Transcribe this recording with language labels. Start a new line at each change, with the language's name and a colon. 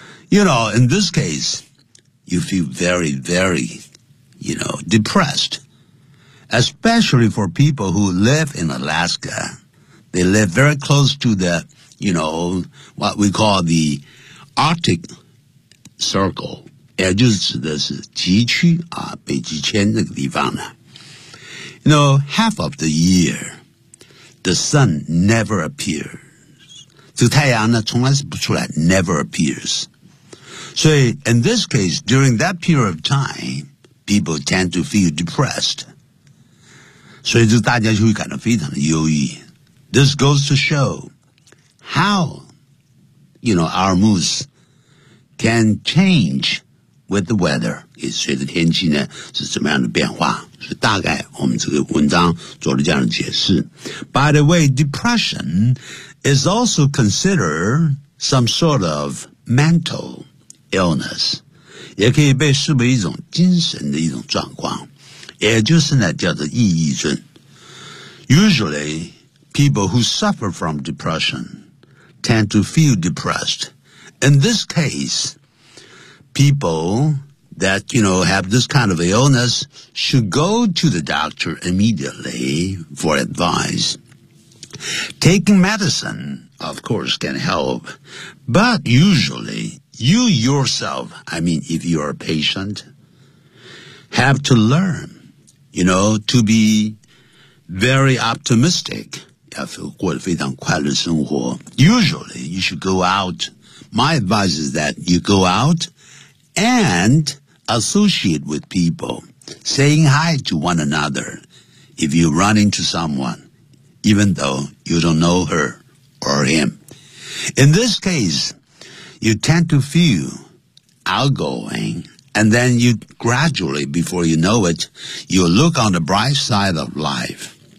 English: You know, in this case, you feel very, very, you know, depressed, especially for people who live in Alaska. They live very close to the, you know, what we call the Arctic Circle.
Chinese: 也就是的是极区啊，北极圈这个地方呢。
English: You know, half of the year, the sun never appears.
Chinese: 这个太阳呢，从来是不出来
English: ，never appears.
Chinese: 所以
English: in this case, during that period of time, people tend to feel depressed.
Chinese: 所以就大家就会感到非常的忧郁。
English: This goes to show how, you know, our moods can change. With the weather,
Chinese: 也随着天气呢是怎么样的变化，所以大概我们这个文章做了这样的解释。
English: By the way, depression is also considered some sort of mental illness,
Chinese: 也可以被视为一种精神的一种状况，也就是呢叫做抑郁症。
English: Usually, people who suffer from depression tend to feel depressed. In this case,People that, you know, have this kind of illness should go to the doctor immediately for advice. Taking medicine, of course, can help. But usually, you yourself, I mean, if you are a patient, have to learn, you know, to be very optimistic.
Chinese: 要过过得非常快乐生活。
English: Usually, you should go out. My advice is that you go out,And associate with people, saying hi to one another if you run into someone, even though you don't know her or him. In this case, you tend to feel outgoing, and then you gradually, before you know it, you look on the bright side of life.